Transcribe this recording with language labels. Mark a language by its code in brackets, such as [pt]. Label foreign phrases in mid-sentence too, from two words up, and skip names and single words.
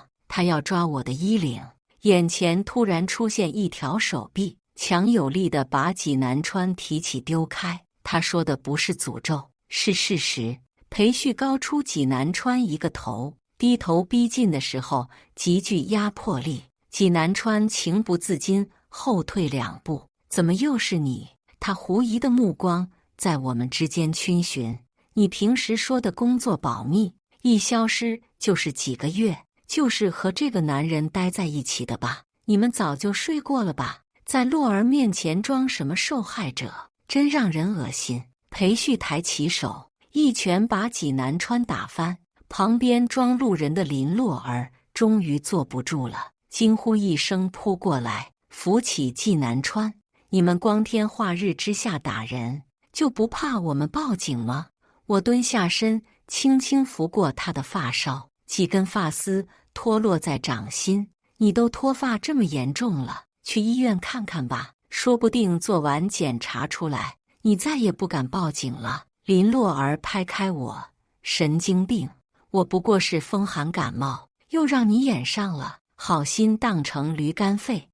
[zh] 他要抓我的衣領，眼前突然出現一條手臂，強有力地把紀南川提起丟開。他說的不是詛咒，是事實。裴旭高出紀南川一個頭，低頭逼近的時候極具壓迫力。紀南川情不自禁後退2步：“怎麼又是你？” 他狐疑的目光在我們之間逡巡。“你平時說的工作保密，一消失就是幾個月，就是和這個男人待在一起的吧？你們早就睡過了吧？在洛兒面前裝什麼受害者，真讓人惡心。” 裴旭抬起手，一拳把紀南川打翻。旁邊裝路人的林洛兒終於坐不住了，驚呼一聲撲過來，扶起紀南川：“你們光天化日之下打人，就不怕我們報警嗎？” 我蹲下身，輕輕拂過他的髮梢，幾根髮絲脫落在掌心。“你都脫髮這麼嚴重了，去醫院看看吧，說不定做完檢查出來，你再也不敢報警了。” 林洛兒拍開我：“神經病，我不過是風寒感冒，又讓你演上了，好心當成驢肝肺。”